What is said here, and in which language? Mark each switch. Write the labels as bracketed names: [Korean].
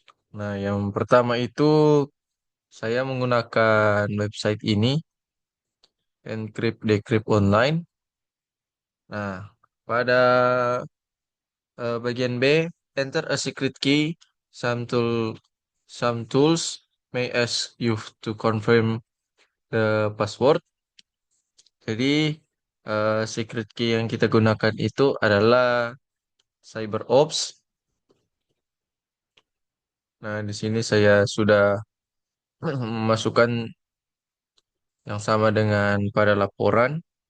[Indonesian] Nah, yang pertama itu saya menggunakan website ini encrypt decrypt online. Nah, pada bagian B, [English] enter a secret key. Some tools may ask you to confirm the password. [Indonesian] Jadi secret key yang kita gunakan itu adalah CyberOps. Nah, di sini saya sudah memasukkan yang sama dengan pada laporan.